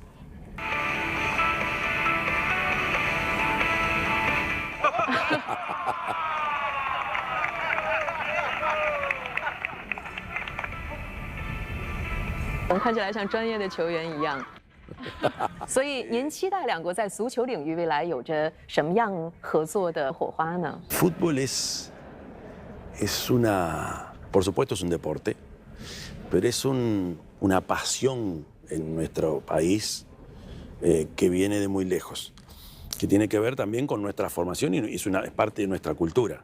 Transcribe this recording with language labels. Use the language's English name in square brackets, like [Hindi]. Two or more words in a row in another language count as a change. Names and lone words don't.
[Chinese] 我们看起来像专业的球员一样，所以您期待两国在足球领域未来有着什么样合作的火花呢？ [Spanish] Fútbol es Por supuesto es un deporte, pero es una pasión en nuestro país que viene de muy lejos, que tiene que ver también con nuestra formación y es parte de nuestra cultura.